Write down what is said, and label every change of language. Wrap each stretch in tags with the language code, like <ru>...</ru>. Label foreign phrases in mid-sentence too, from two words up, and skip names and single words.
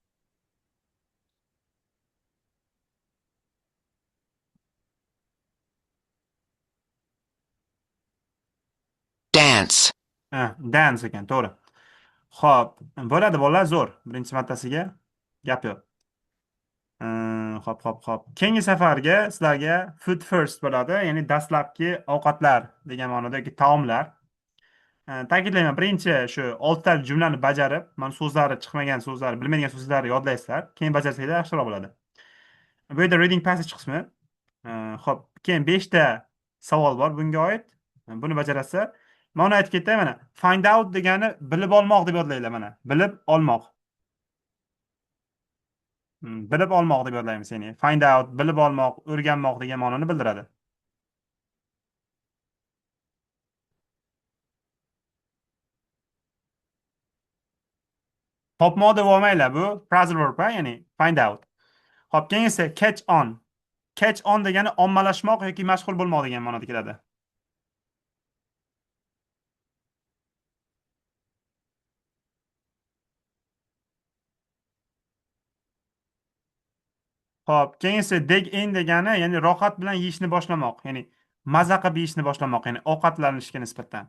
<uz>Dance. Dance ekan, to'g'ri. Xo'p, bo'ladi bolalar, zo'r. Birinchi martasiga gap yo'q. Hop. Keyingi safarga sizlarga</uz> <en>food first</en> <uz>bo'ladi, ya'ni dastlabki ovqatlar degan ma'noda yoki taomlar. Ta'kidlayman, birinchi shu 6 ta jumlani bajarib, mana so'zlari chiqmagan so'zlar, bilmaydigan so'zlarni yodlaysizlar. Keyin bajarsanglar yaxshiroq bo'ladi. Bu yerda</uz> <en>reading passage</en> <uz>qismi. Xo'p, keyin 5 ta savol bor bunga oid. Buni bajarasizlar. Mana aytib ketay mana.</uz> <en>Find out</en> <uz>degani bilib olmoq deb yodlaylar mana. Bilib olmoq. Bilib olmoq deb yodlaymiz ya'ni.</uz> <en>Find out,</en> <uz>bilib olmoq, o'rganmoq degan ma'noni bildiradi. Topmoq deb olmanglar, bu</uz> <en>phrasal verb,</en> <uz>ya'ni</uz> <en>find out.</en> <uz>Xo'p, keyin esa</uz> <en>catch on. Catch on</en> <uz>degani ommalashmoq yoki mashhur bo'lmoq degan ma'noda keladi. Xo'p, keyin esa</uz> <en>dig in</en> <uz>degani, ya'ni rohat bilan yeyishni boshlamoq, ya'ni maza qilib yeyishni boshlamoq, ya'ni ovqatlanishga nisbatan.</uz>